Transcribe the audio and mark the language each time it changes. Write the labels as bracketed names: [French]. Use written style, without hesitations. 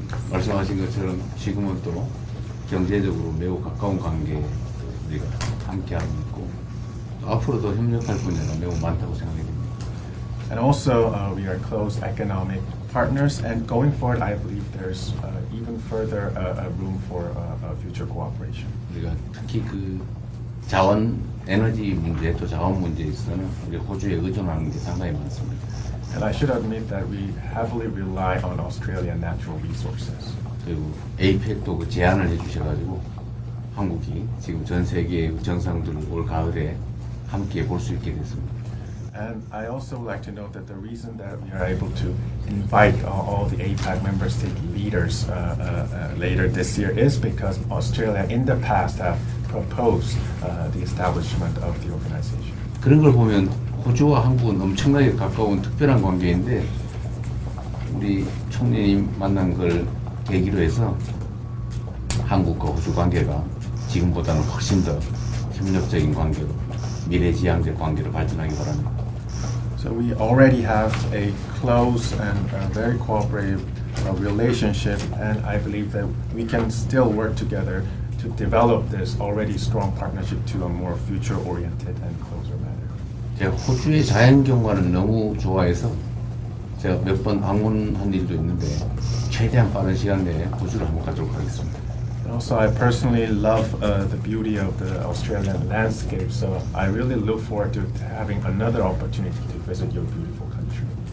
[Korean] 말씀하신 것처럼 지금은 또 경제적으로 매우 가까운 관계에 우리가 함께하고 있고 또 앞으로도 협력할 분야가 매우 많다고 생각이 됩니다. [English] And also, we are close economic partners, and going forward, I believe there's even further room for future cooperation. [Korean] 우리가 특히 그 자원 에너지 문제 또 자원 문제에 있어서는 우리 호주에 의존하는 게 상당히 많습니다. [English] And I should admit that we heavily rely on Australian natural resources. [Korean] 그리고 에이펙도 그 제안을 해주셔가지고 한국이 지금 전 세계의 정상들을 올 가을에 함께 볼 수 있게 됐습니다. [English] And I also like to note that the reason that we are able to invite all the APAC member state leaders later this year is because Australia in the past have propose the establishment of the organization. [Korean] 그런 걸 보면 호주와 한국은 엄청나게 가까운 특별한 관계인데 우리 총리님 만난 걸 계기로 해서 한국과 호주 관계가 지금보다는 훨씬 더 협력적인 관계로 미래지향적 관계로 발전하기 바랍니다. [English] So we already have a close and very cooperative relationship, and I believe that we can still work together to develop this already strong partnership to a more future-oriented and closer manner. [Korean] 제가 호주의 자연경관을 너무 좋아해서 제가 몇 번 방문한 일도 있는데 최대한 빠른 시간 내에 호주를 한번 가도록 하겠습니다. [English] And also, I personally love the beauty of the Australian landscape, so I really look forward to having another opportunity to visit your beautiful country.